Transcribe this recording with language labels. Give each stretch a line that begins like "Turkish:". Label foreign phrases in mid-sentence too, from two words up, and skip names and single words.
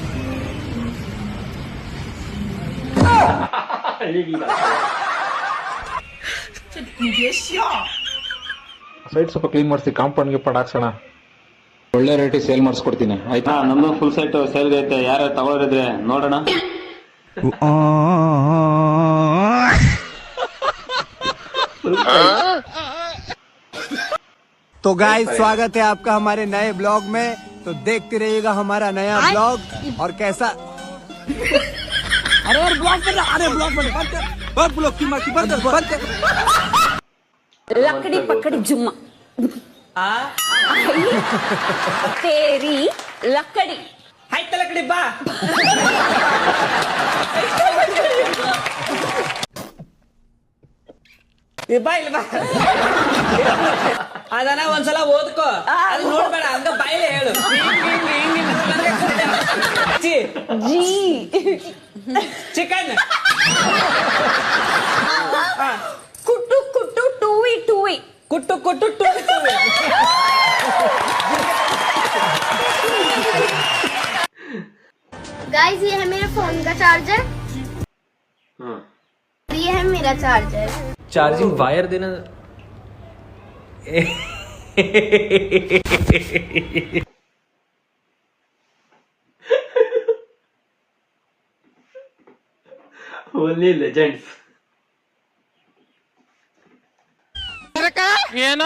Kannada: ಸೈಟ್ ಸ್ವಲ್ಪ ಕ್ಲೀನ್ ಮಾಡಿಸಿ ಕಾಂಪೌಂಡ್ ಗಿಂಪೌಂಡ್ ಹಾಕ್ಸೋಣ. ಒಳ್ಳೆ ರೇಟಿಗೆ ಸೇಲ್ ಮಾಡಿಸ್ಕೊಡ್ತೀನಿ, ಆಯ್ತಾ? ನಮ್ದು ಫುಲ್ ಸೈಟ್ ಸೇಲ್ ಐತೆ, ಯಾರು ತಗೊಳ್ಳೋರಿದ್ರೆ ನೋಡೋಣ.
Hindi: तो गाइस, स्वागत है आपका हमारे नए ब्लॉग में. तो देखते रहिएगा हमारा नया ब्लॉग. और कैसा अरे ब्लॉग की माकी बंद लकड़ी पकड़ी जुम्मा। तेरी लकड़ी
Kannada: ಆಯ್ತ ಲಕ್ಕಡಿ ಬಾ. ಬಾ ಇಲ್ಲ ಬಾ. ಅದನ್ನ ಒಂದ್ಸಲ ಓದ್ಕೋ, ಅದು ನೋಡ್ಬೇಡ, ಹಂಗ ಬಾಯಿಲೆ ಹೇಳು. ಜಿ ಚಿಕನ್ ಕುಟ್ಟು ಕುಟ್ಟು ಟೂವಿ ಟೂವಿ ಕುಟ್ಟು ಕುಟ್ಟು ಟೂವಿ ಟೂವಿ.
Hindi: गाइस, ये है मेरे फोन का चार्जर, ये है मेरा चार्जर.
English: charging wire ದೇನ. only legends.
Kannada: ಏನೋ